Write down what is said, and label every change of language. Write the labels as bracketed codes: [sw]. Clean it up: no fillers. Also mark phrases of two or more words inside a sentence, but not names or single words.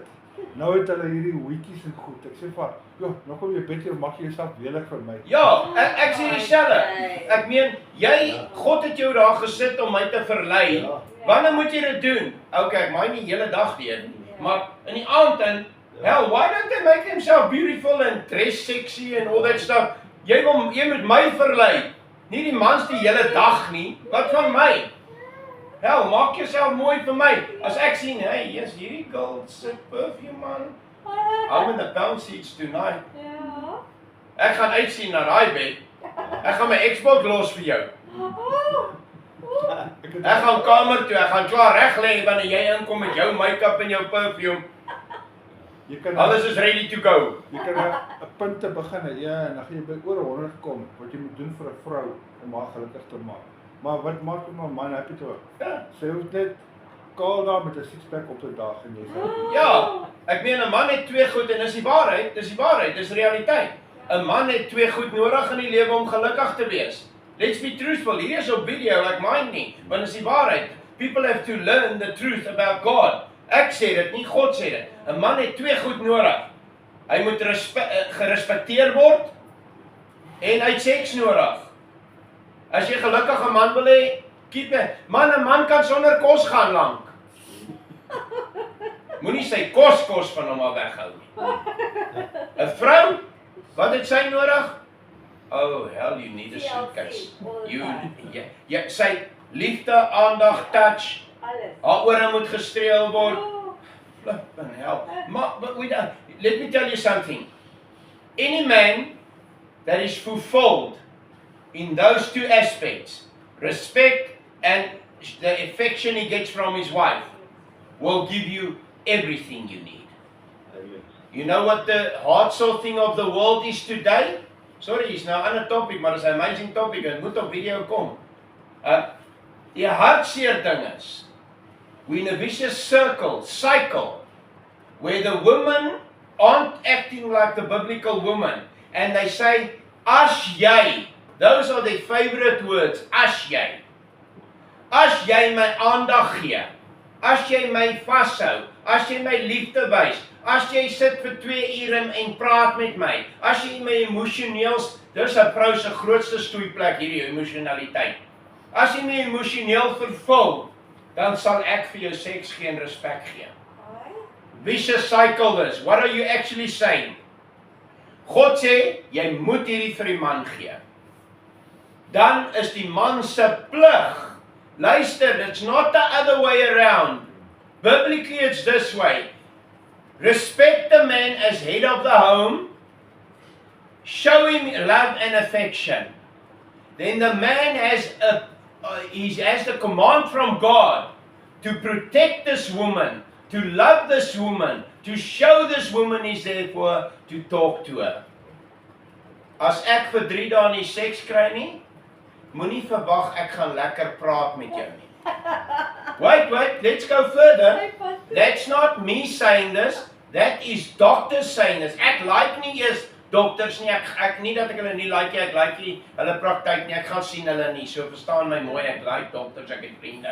[af] Nou het hulle hierdie weekies en goed. Ek sê vir, joh, nou kom jy bed toe, maak jy jouself lelik vir my. Ja, ek sê dieselfde. Ek meen, God het jou daar gesit om my te verlei. Ja. Wanneer moet jy dit doen? Okay, ek maak nie die hele dag deur nie. Maar in die aand dan, [en] hell, why don't they make himself beautiful and dress sexy and all that stuff? [af] Jy moet my verlei. Nie die mans die hele dag nie. Wat van my? Hell, maak jouself mooi vir my. As ek sien, [en] hey, yes, [af] hierdie girl se perfume man. [en] I'm in the pound seats tonight. [af] Ja. Ek gaan uitsien na daai bed. Ek gaan my Xbox los vir jou. Ek gaan kamer toe, ek gaan klaar reg lê wanneer jy inkom met jou make-up en jou perfume. Jy kan Alles is [en] ready to go. [af] jy kan 'n punt te begin, ja, en dan gaan jy by oor 100 kom wat jy moet doen vir 'n vrou om haar gelukkig te maak. Maar wat maak jy maar man happy toe? Ja. Sy hoef net kaal daar met 'n sixpack op 'n dag en jy sê, Ja, ek meen 'n man het twee goed en dis die waarheid, dis realiteit. 'n Man het twee goed nodig in die lewe om gelukkig te wees. [en] Let's be truthful. [af] Hier is op video, ek mind nie, want dis die waarheid. [en] People have to learn the truth about God. [af] Ek sê dit nie, God sê dit. 'n Man het twee goed nodig. Hy moet gerespekteer word en hy het seks nodig. As jy gelukkig 'n man wil hê, [en] keep it. [af] Man, 'n man kan sonder kos gaan lank. Moenie sy kos van hom af weghou nie. 'n Vrou, wat het sy nodig? [en] Oh, hell, you need a suitcase. [af] Sy liefde, aandag, touch, Alles. haar ore moet gestreel word. [en] Flippin' hell. But let me tell you something. Any man that is fulfilled in those two aspects, respect and the affection he gets from his wife, will give you everything you need. You know what the hard-sore thing of the world is today? Sorry, it's nou 'n ander topic, maar it's an amazing topic en moet op video kom. [af] Die hartseer ding is, [en] we're in a vicious cycle, where the women aren't acting like the biblical woman, and they say, [af] as jy, [en] those are their favorite words, [af] as jy my aandag gee, as jy my vashou, as jy my liefde wys, as jy sit vir 2 ure en praat met my, as jy my emosioneels, dis 'n vrou se grootste stoeiplek hierdie emosionaliteit. As jy my emosioneel vervul, dan sal ek vir jou seks gee en respek gee. [en] Vicious cycle this. What are you actually saying? [af] God sê, jy moet hierdie vir die man gee. Dan is die man se plig. Luister, [en] it's not the other way around. Biblically it's this way. respect the man as head of the home, show him love and affection, then the man he has the command from God to protect this woman, to love this woman, to show this woman he's there for her, to talk to her. [af] As ek vir 3 dae nie seks kry nie, moenie verwag ek gaan lekker praat met jou nie. [en] Wait, let's go further. That's not me saying this, that is doctors saying this. [af] Ek like nie eers dokters nie, ek nie dat ek hulle nie like nie, ek like nie hulle praktyk nie, ek gaan sien hulle nie, so verstaan my mooi, ek like dokters, ek het vriende.